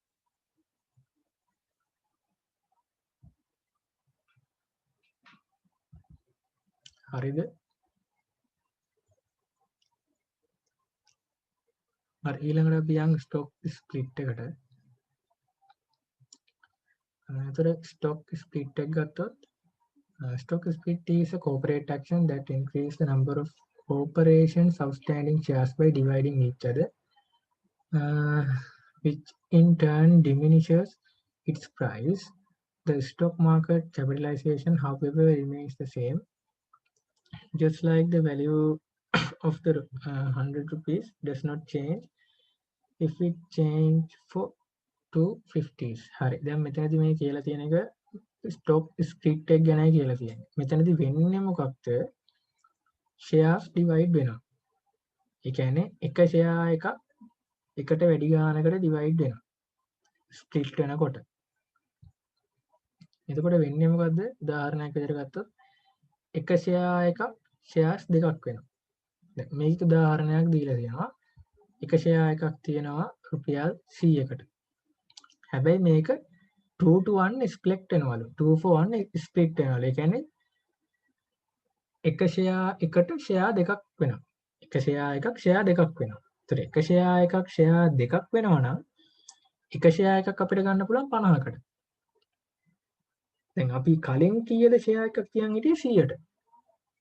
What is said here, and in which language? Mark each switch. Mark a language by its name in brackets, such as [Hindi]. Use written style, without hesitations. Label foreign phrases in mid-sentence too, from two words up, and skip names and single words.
[Sinhala] හරිද? හරි ඊළඟට අපි යන් [English] stock split [Sinhala] එකට. [English] එතකොට stock split [Sinhala] එක ගත්තොත් [English] stock split is a corporate action that increase the number of corporations outstanding shares by dividing each other, which in turn diminishes its price. The stock market capitalization, however, remains the same. Just like the value of the 100 rupees does not change if it change for 250s. [Sinhala] හරි. දැන් මෙතනදී මේ කියලා තියෙන එක stock split එක ගැනයි කියලා තියෙන්නේ. මෙතනදී වෙන්නේ මොකක්ද? shares divide වෙනවා. ඒ කියන්නේ එක share එක එකට වැඩි ගානකට divide වෙනවා. split වෙනකොට. එතකොට වෙන්නේ මොකද්ද? උදාහරණයක් විදිහට ගත්තොත් එක share එකක් shares දෙකක් වෙනවා. දැන් මේක උදාහරණයක් දීලා තියෙනවා. එක share එකක් තියෙනවා රුපියල් 100කට. හැබැයි මේක 2 to 1 split වෙනවලු. 2 for 1 split වෙනවලු. ඒ කියන්නේ එක share එකට share දෙකක් වෙනවා. එක share එකක් share දෙකක් වෙනවා. ඒතර එක share එකක් share දෙකක් වෙනවා නම් එක share එකක් අපිට ගන්න පුළුවන් 50කට. දැන් අපි කලින් කීයද share එකක් තියන් හිටියේ 100ට.